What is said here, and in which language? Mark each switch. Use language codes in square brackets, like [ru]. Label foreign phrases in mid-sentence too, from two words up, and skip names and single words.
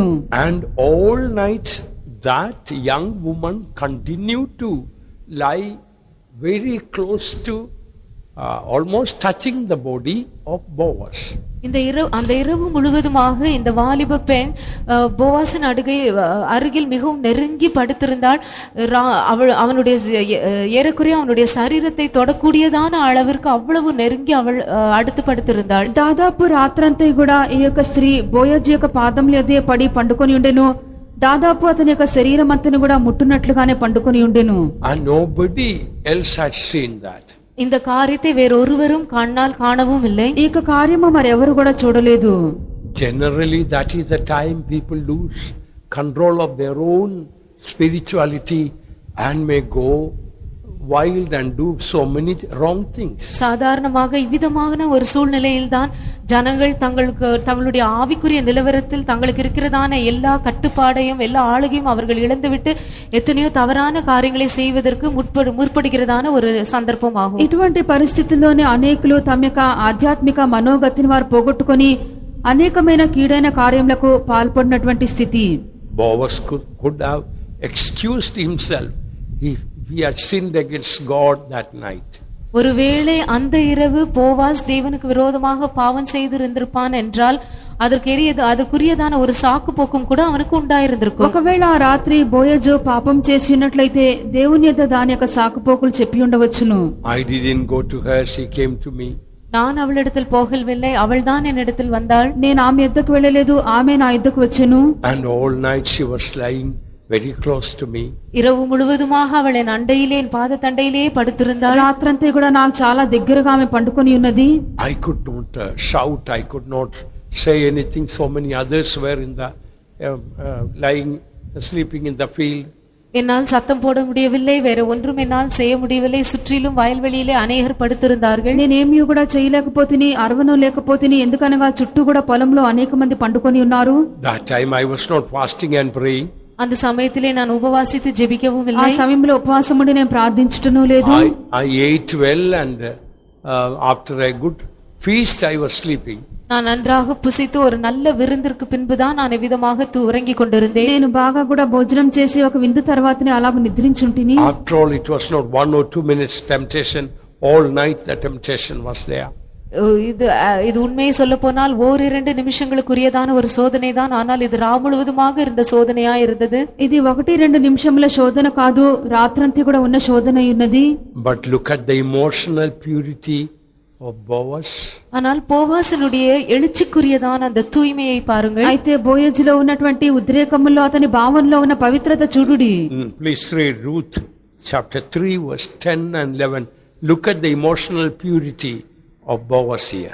[en] And all night that young woman continued to lie very close to almost touching the body of Boaz. [ta] அந்த இரவு முழுவதுமாக இந்த வாலிப பெண் போவாசின் அருகில் மிகவும் நெருங்கி படுத்திருந்தாள். அவனுடைய ஏறக்குறைய அவனுடைய சரீரத்தை தொடக்கூடியதான அளவிற்கு అவ்வளவு நெருங்கி அவள் அடுத்து పడుతుందాள். [te] దాదాపు రాత్రంతా కూడా ఈ యొక్క స్త్రీ బోయజు యొక్క పాదముల యొద్ద పడి పండుకొని ఉండెను. దాదాపు అతని యొక్క శరీరం అంతను కూడా ముట్టునట్లుగానే పండుకొని ఉండెను. [en] And nobody else had seen that. [ta] இந்த காரியத்தை வேறொருவரும் கண்ணால் காணவும் இல்லை. [te] ఈ యొక్క కార్యము మరెవరు కూడా చూడలేదు. [en] Generally that is the time people lose control of their own spirituality and may go wild and do so many wrong things. [ta] சாதாரணமாக இவ்விதமான ஒரு சூழ்நிலையில்தான் ஜனங்கள் தங்களுடைய ஆவிக்குரிய நிலவரத்தில் தங்களுக்கு இருக்கிறதான எல்லா கட்டுப்பாடையும் எல்லா ஆளுகையும் அவர்கள் இழந்துவிட்டு எத்தனையோ தவறான காரியங்களை செய்வதற்கு முற்படுகிறதான ஒரு சந்தர்ப்பமாகும். [te] ఇటువంటి పరిస్థితుల్లోనే అనేకులు తమ యొక్క ఆధ్యాత్మిక మనోగతిని వారు పోగొట్టుకొని అనేకమైన కీడైన కార్యములకు పాల్పడినటువంటి స్థితి. [en] Boaz could have excused himself. He had sinned against God that night. [ta] ஒருவேளை அந்த இரவு போவாஸ் தேவனுக்கு விரோதமாக பாவம் செய்திருந்திருப்பான் என்றால் அதற்குரியதான ஒரு சாக்கு போக்கும் கூட அவனுக்கு உண்டாயிருந்திருக்கும். [te] ఒకవేళ ఆ రాత్రి బోయజు పాపం చేసి ఉన్నట్లయితే దేవుని యొద్ద దాని యొక్క సాకుపోకులు చెప్పి ఉండవచ్చును. [en] I didn't go to her, she came to me. [ta] நான் அவளிடத்தில் போகவில்லை, அவள்தான் என்னிடத்தில் வந்தாள். [te] నేను ఆమె యొద్దకు వెళ్ళలేదు, ఆమె నా యొద్దకు వచ్చెను. [en] And all night she was lying very close to me. [ta] இரவு முழுவதுமாக அவள் என் அண்டையிலே என் பாதத்தண்டையிலே படுத்திருந்தாள். [te] రాత్రంతా కూడా నాకు చాలా దగ్గరగా ఆమె పండుకొని ఉన్నది. [en] I could not shout, I could not say anything. So many others were in the lying, sleeping in the field. [ta] என்னால் சத்தம் போட முடியவில்லை, வேற ஒன்றும் என்னால் செய்ய முடியவில்லை. சுற்றிலும் வயல்வெளியிலே அநேகர் படுத்திருந்தார்கள். [te] నేనేమీ కూడా చేయలేకపోతిని, అరవను లేకపోతిని, ఎందుకనగా చుట్టూ కూడా పొలంలో అనేక మంది పండుకొని ఉన్నారు. [en] That time I was not fasting and praying. [ta] அந்த சமயத்திலே நான் உபவாசித்து ஜெபிக்கவும் [te] ఆ [ta] இல்லை. [te] సమయంలో ఉపవాసం ఉండి నేను ప్రార్థించటను లేదు. [en] I ate well and after a good feast I was sleeping. [ta] நான் நன்றாக புசித்து ஒரு நல்ல விருந்திற்கு பின்புதான் நான் எவ்விதமாக உறங்கிக் கொண்டிருந்தேன். [te] నేను బాగా కూడా భోజనం చేసి ఒక విందు తర్వాతనే అలాగ నిద్రించుంటిని. [en] After all, it was not 1 or 2 minutes temptation. All night the temptation was there. [ta] இது உண்மையை சொல்ல போனால் 1-2 நிமிஷங்களுக்குரியதான ஒரு சோதனை தான். ஆனால் இது ரா முழுவதுமாக இருந்த சோதனையா இருந்தது. [te] ఇది 1-2 నిమిషముల శోధన కాదు, రాత్రంతా కూడా ఉన్న శోధన ఉన్నది. [en] But look at the emotional purity of Boaz. [ta] ஆனால் போவாசனுடைய எழுச்சிக்குரியதான அந்த தூய்மையை பாருங்கள். [te] అయితే బోయజులో ఉన్నటువంటి ఉద్రేకములో అతని భావంలో ఉన్న పవిత్రత చూడుడి. [en] Please read Ruth chapter 3 verse 10 and 11. Look at the emotional purity of Boaz here.